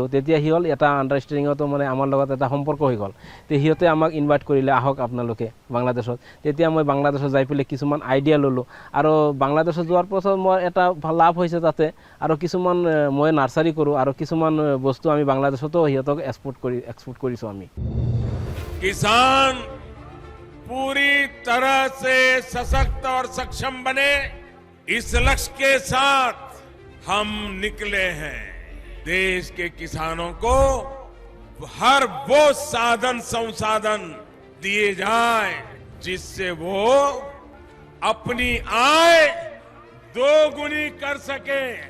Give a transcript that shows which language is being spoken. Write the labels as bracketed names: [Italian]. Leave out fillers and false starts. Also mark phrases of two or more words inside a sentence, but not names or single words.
[Assamese] তেতিয়া সি হ'ল এটা আণ্ডাৰষ্টেণ্ডিঙতো মানে আমাৰ লগত এটা সম্পৰ্ক হৈ গ'ল। তে সিহঁতে আমাক ইনভাইট কৰিলে, আহক আপোনালোকে বাংলাদেশত। তেতিয়া মই বাংলাদেশত যাই পেলাই কিছুমান আইডিয়া ল'লোঁ আৰু বাংলাদেশত যোৱাৰ পাছত মোৰ এটা লাভ হৈছে তাতে। আৰু কিছুমান মই নাৰ্চাৰী কৰোঁ আৰু কিছুমান বস্তু আমি বাংলাদেশতো সিহঁতক এক্সপোৰ্ট কৰিছোঁ আমি। [Hindi] किसान पूरी तरह से सशक्त और सक्षम बने, इस लक्ष्य के साथ हम निकले हैं। देश के किसानों को हर वो साधन संसाधन दिए जाए जिससे वो अपनी आय दोगुनी कर सके।